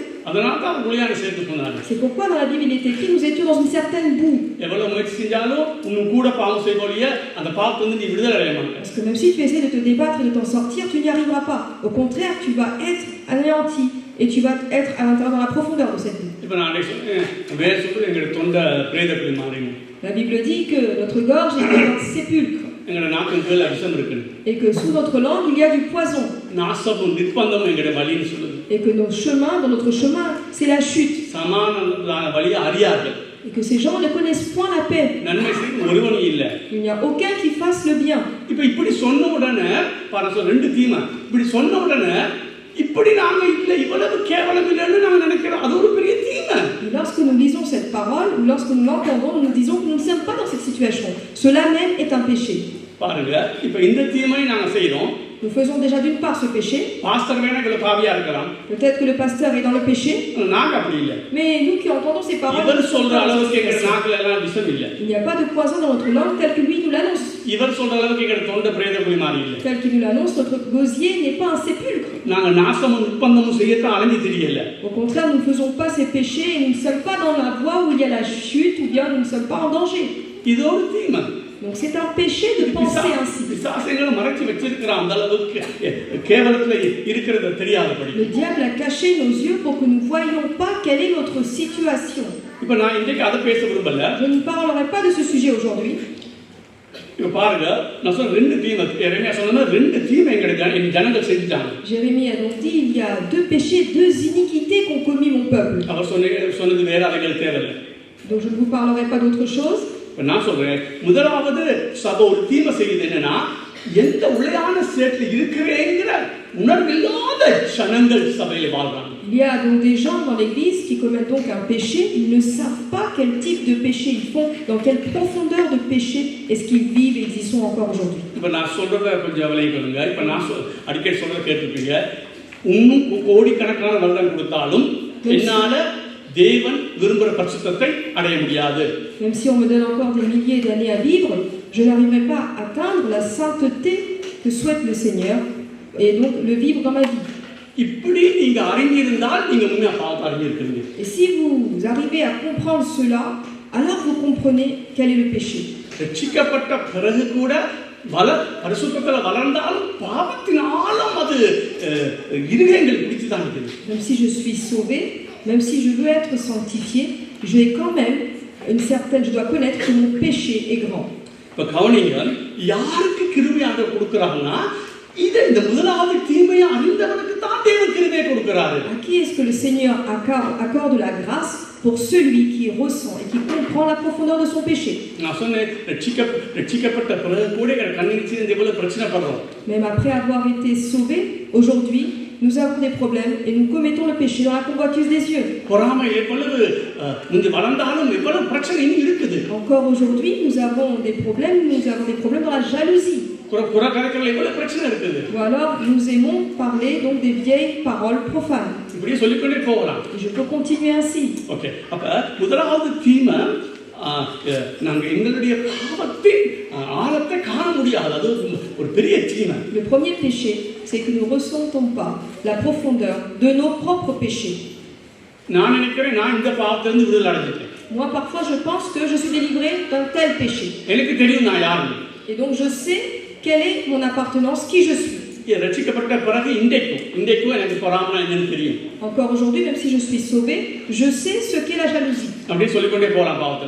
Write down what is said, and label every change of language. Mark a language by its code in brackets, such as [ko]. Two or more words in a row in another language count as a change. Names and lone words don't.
[fr] C'est pourquoi dans la Bible il est écrit, nous étions dans une certaine boue. Parce que même si tu essaies de te débattre et de t'en sortir, tu n'y arriveras pas. Au contraire, tu vas être anéanti et tu vas être à l'intérieur dans la profondeur de cette boue. [ta] இப்போ நான் சொன்னேன் வேற சொல்றது எங்களோட தொண்டை பிரேதப்படி மாறிடும். [fr] La Bible dit que notre gorge est comme un sépulcre [ta] எங்களோட நாக்கு கீழே விஷம் இருக்குது. [fr] et que sous notre langue il y a du poison. [ta] நாசமும் நிர்பந்தமும் எங்களோட வழின்னு சொல்லுது. [fr] Et que nos chemins, dans notre chemin, c'est la chute. [ta] சமாதான வழியை அறியார்கள். [fr] Et que ces gens ne connaissent point la paix. [ta] நன்மை செய்யும் ஒருவனும் இல்லை. [fr] Il n'y a aucun qui fasse le bien. [ta] இப்போ இப்படி சொன்ன உடனே பாருங்க ரெண்டு தீமை இப்படி சொன்ன உடனே இப்படி நாங்க இல்லை இவ்வளவு கேவலம் இல்லைன்னு நாங்க நினைக்கிறோம். அது ஒரு பெரிய தீமை. [fr] Et lorsque nous lisons cette parole ou lorsque nous l'entendons, nous nous disons que nous ne sommes pas dans cette situation. Cela même est un péché. [ta] பாருங்க இப்போ இந்த தீமை நாங்க செய்றோம். [fr] Nous faisons déjà d'une part ce péché. [ta] பாஸ்டர் வேணா இதுல பாவியா இருக்கலாம். [fr] Peut-être que le pasteur est dans le péché. [ta] நாங்க அப்படி இல்லை. [fr] Mais nous qui entendons ces paroles, [ta] இவர் சொல்ற அளவுக்கு எங்க நாக்குல எல்லாம் விஷம் இல்லை. [fr] il n'y a pas de poison dans notre langue tel que lui nous l'annonce. [ta] இவர் சொல்ற அளவுக்கு எங்க தொண்டை பிரேதப்படி மாறி இல்லை. [fr] Tel qu'il nous l'annonce, notre gosier n'est pas un sépulcre. [ta] நாங்க நாசமும் நிர்பந்தமும் செய்யத்தான் அலைஞ்சு தெரியல. [fr] Au contraire, nous ne faisons pas ces péchés et nous ne sommes pas dans la voie où il y a la chute ou bien nous ne sommes pas en danger. [ta] இது ஒரு தீமை. [fr] Donc c'est un péché de penser ainsi. [ta] பிசாசுகளை மறைச்சு வச்சிருக்கிற அந்த அளவுக்கு கேவலத்துல இருக்கிறது தெரியாதபடி. [fr] Le diable a caché nos yeux pour que nous ne voyions pas quelle est notre situation. [ta] இப்போ நான் இன்றைக்கு அதை பேச விரும்பல. [fr] Je ne parlerai pas de ce sujet aujourd'hui. [ta] இப்போ பாருங்க நான் சொன்ன ரெண்டு தீமை எரேமியா சொன்னா ரெண்டு தீமை எங்க ஜனங்கள் செஞ்சுட்டாங்க. [fr] Jérémie a donc dit il y a deux péchés, deux iniquités qu'ont commis mon peuple. [ta] அவர் சொன்னது வேற அவைகள் தேவையில்லை. [fr] Donc je ne vous parlerai pas d'autre chose. [ta] நான் சொல்றேன் முதலாவது சபை ஒரு தீமை செய்யுது என்னன்னா எந்த உளையான சேற்றில் இருக்கிறேங்கிற உணர்வில்லாத ஜனங்கள் சபையில வாழ்றாங்க. [fr] Il y a donc des gens dans l'église qui commettent donc un péché, ils ne savent pas quel type de péché ils font, dans quelle profondeur de péché est-ce qu'ils vivent et ils y sont encore aujourd'hui. [ta] இப்போ நான் சொல்றத கொஞ்சம் விளையாடுங்க. இப்போ நான் அடிக்கடி சொல்றத கேட்டிருப்பீங்க. இன்னும் கோடிக்கணக்கான வருடம் கொடுத்தாலும் என்னால தேவன் விரும்புகிற பரிசுத்தத்தை அடைய முடியாது. [fr] Même si on me donne encore des milliers d'années à vivre, je n'arriverai pas à atteindre la sainteté que souhaite le Seigneur et donc le vivre dans ma vie. [ta] இப்படி நீங்க அறிந்திருந்தால் நீங்க உண்மையா பாவத்தை அறிந்திருக்கிறீங்க. [fr] Et si vous arrivez à comprendre cela, alors vous comprenez quel est le péché. [ta] ரட்சிக்கப்பட்ட பிறகு கூட பரிசுத்தத்துல வளர்ந்தாலும் பாவத்தினாலும் அது இருதயங்கள் பிடிச்சு தான் இருக்குது. [fr] Même si je suis sauvé, même si je veux être sanctifié, j'ai quand même je dois connaître que mon péché est grand. [ta] இப்ப கவனிங்க யாருக்கு கிருபை ஆண்டவர் கொடுக்கறாங்கன்னா இந்த முதலாவது தீமையை அறிந்தவனுக்கு தான் தேவன் கிருபையை கொடுக்கறாரு. [fr] À qui est-ce que le Seigneur accorde la grâce? Pour celui qui ressent et qui comprend la profondeur de son péché. [ta] நான் சொன்னேன் ரட்சிக்கப்பட்ட பிறகு கூட கண்ணீர் சிந்தி எவ்வளவு பிரச்சனை பண்றோம். [fr] Même après avoir été sauvé, aujourd'hui nous avons des problèmes et nous commettons le péché dans la convoitise des yeux. [ta] பொறாமை எவ்வளவு முந்தி வளர்ந்தாலும் எவ்வளவு பிரச்சனை இன்னும் இருக்குது. [fr] Encore aujourd'hui nous avons des problèmes dans la jalousie. [ta] புறக்கரைகள் எவ்வளவு பிரச்சனை இருக்குது. [fr] Ou alors nous aimons parler donc des vieilles paroles profanes. [ta] இப்படியே சொல்லிக்கொண்டே போகலாம். [fr] Je peux continuer ainsi. [ta] ஓகே அப்ப முதலாவது தீமை நாங்க எங்களுடைய பாவத்தின் ஆழத்தை காண முடியாது. அது ஒரு பெரிய தீமை. [fr] Le premier péché, c'est que nous ne ressentons pas la profondeur de nos propres péchés. [ta] நான் நினைக்கிறேன் நான் இந்த பாவத்திலிருந்து விடுதலை அடைஞ்சிட்டேன். [fr] Moi parfois je pense que je suis délivré d'un tel péché. [ta] எனக்கு தெரியும் நான் யாருன்னு. [fr] Et donc je sais quelle est mon appartenance, qui je suis. [ta] ரட்சிக்கப்பட்ட பிறகு இன்றைக்கும் எனக்கு பொறாமை என்னன்னு தெரியும். [fr] Encore aujourd'hui, même si je suis sauvé, je sais ce qu'est la jalousie. [ta] அப்படியே சொல்லிக்கொண்டே போகலாம் பாவத்தில்.